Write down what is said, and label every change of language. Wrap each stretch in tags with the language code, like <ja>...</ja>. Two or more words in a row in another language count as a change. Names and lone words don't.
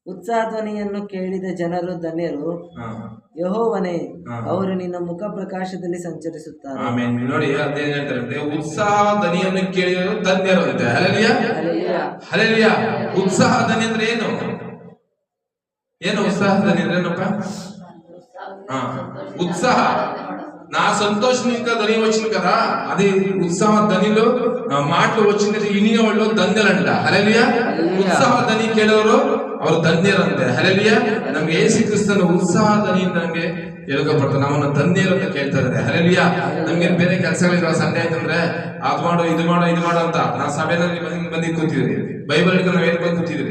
<kn>ಉತ್ಸಾಹ ಧ್ವನಿಯನ್ನು ಕೇಳಿದ ಜನರು ಧನ್ಯರು. ಹಾ. ಯೆಹೋವನೇ, ಹಾ. ಅವರು ನಿನ್ನ ಮುಖ ಪ್ರಕಾಶದಲ್ಲಿ ಸಂಚರಿಸುತ್ತಾರೆ. ಆಮೇಲೆ ನೋಡಿ ಅದೇನ್ ಹೇಳ್ತಾರೆ, ಉತ್ಸಾಹ ಧ್ವನಿಯನ್ನು ಕೇಳಿದರು ಧನ್ಯರು ಅಂತೆ. ಹಲ್ಲೆಲೂಯಾ, ಹಲ್ಲೆಲೂಯಾ. ಉತ್ಸಾಹ ಧ್ವನಿ ಅಂದ್ರೆ ಏನು? ಏನು ಉತ್ಸಾಹ ಧ್ವನಿ ಅಂದ್ರೆ ಏನಪ್ಪ?</kn> <te>ఉత్సాహ నా సంతోషం ఇంకా ధ్వని వచ్చింది కదా, అది ఉత్సాహ ధ్వనిలో మాటలు వచ్చింది ఇనిన వాళ్ళు ಧನ್ಯರಂತ.</te> <kn>ಹಲ್ಲೆಲೂಯಾ. ಉತ್ಸಾಹ ಧ್ವನಿ ಕೇಳೋರು ಅವರು ಧನ್ಯರಂತೆ. ಹಲ್ಲೆಲೂಯಾ. ನಮ್ಗೆ ಯೇಸು ಕ್ರಿಸ್ತನ ಉತ್ಸಾಹ ಧ್ವನಿಯಿಂದ ನಮ್ಗೆ ಹೇಳ್ಕೊಡ್ತಾರೆ, ನಮ್ಮನ್ನ ಧನ್ಯರು ಅಂತ ಕೇಳ್ತಾ ಇದ್ದಾರೆ. ಹಲ್ಲೆಲೂಯಾ. ನಮ್ಗೆ ಬೇರೆ ಕೆಲಸಗಳಿರೋ ಸಂಡೆ ಆಯ್ತಂದ್ರೆ ಅದು ಮಾಡು ಇದು ಮಾಡು ಇದು ಮಾಡು ಅಂತ ನಾವು ಸಭೆಯಲ್ಲಿ ಬಂದು ಕೂತಿದ್ರಿ, ಬೈಬಲ್ ಹಿಡ್ಕೊಂಡು ನಾವ್ ಏನ್ ಬಂದು ಕೂತಿದ್ರಿ?</kn>